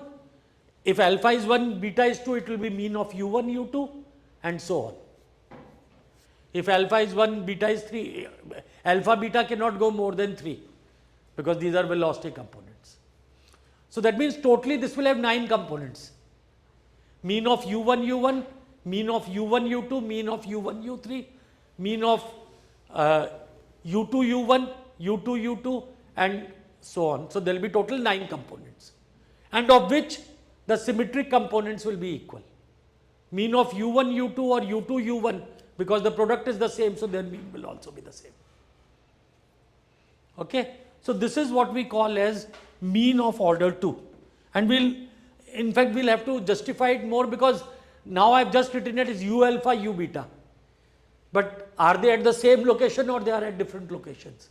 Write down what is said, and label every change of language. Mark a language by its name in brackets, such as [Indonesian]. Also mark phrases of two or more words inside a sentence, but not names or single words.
[English] If alpha is 1, beta is 2, it will be mean of u1, u2, and so on. If alpha is 1, beta is 3, alpha beta cannot go more than 3, because these are velocity components. So that means totally this will have 9 components. Mean of u1, u1, mean of u1, u2, mean of u1, u3, mean of u2, u1, u2, u2, and so on. So there will be total 9 components, and of which the symmetric components will be equal. Mean of u1, u2 or u2, u1, because the product is the same, so their mean will also be the same. Okay. So this is what we call as mean of order 2, and in fact we'll have to justify it more, because now I've just written it as u alpha, u beta, but are they at the same location or they are at different locations?